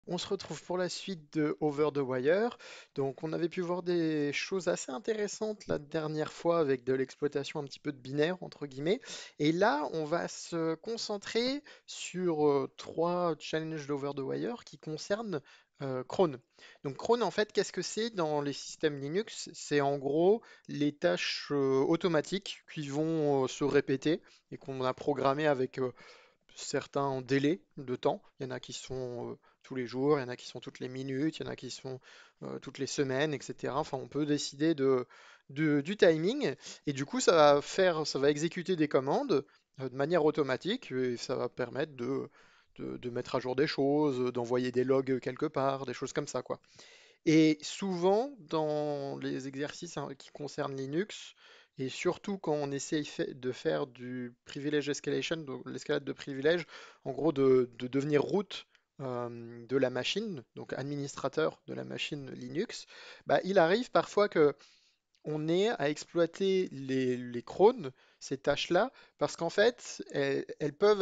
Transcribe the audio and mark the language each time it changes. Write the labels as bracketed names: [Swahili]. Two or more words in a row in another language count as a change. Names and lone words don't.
[French] On se retrouve pour la suite de Over the Wire. Donc, on avait pu voir des choses assez intéressantes la dernière fois avec de l'exploitation un petit peu de binaire, entre guillemets. Et là, on va se concentrer sur trois challenges d'Over the Wire qui concernent Cron. Donc, Cron, en fait, qu'est-ce que c'est dans les systèmes Linux? C'est en gros les tâches automatiques qui vont se répéter et qu'on a programmées avec certains en délai de temps. Il y en a qui sont tous les jours, il y en a qui sont toutes les minutes, il y en a qui sont toutes les semaines, etc. Enfin, on peut décider du timing et du coup, ça va exécuter des commandes de manière automatique et ça va permettre de mettre à jour des choses, d'envoyer des logs quelque part, des choses comme ça, quoi. Et souvent, dans les exercices hein, qui concernent Linux, et surtout quand on essaye de faire du [English] privilege escalation, [French] donc l'escalade de privilèges, en gros de devenir root de la machine, donc administrateur de la machine Linux, bah, il arrive parfois que on ait à exploiter les crones, ces tâches-là, parce qu'en fait, elles peuvent